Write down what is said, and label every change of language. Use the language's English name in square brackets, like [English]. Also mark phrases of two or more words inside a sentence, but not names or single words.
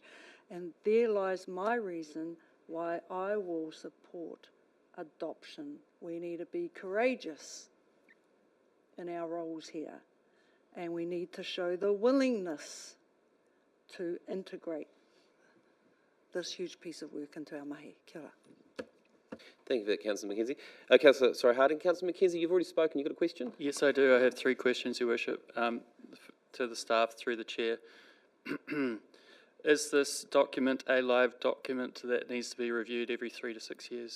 [English] And there lies my reason why I will support adoption. We need to be courageous in our roles here, and we need to show the willingness to integrate this huge piece of work into our mahi. [Māori] Kia ora. [English] Thank you for that, Councillor McKenzie. Councillor Harding. Councillor McKenzie, you've already spoken. You've got a question? Yes, I do. I have 3 questions, Your Worship, to the staff through the chair. Is this document a live document that needs to be reviewed every 3 to 6 years?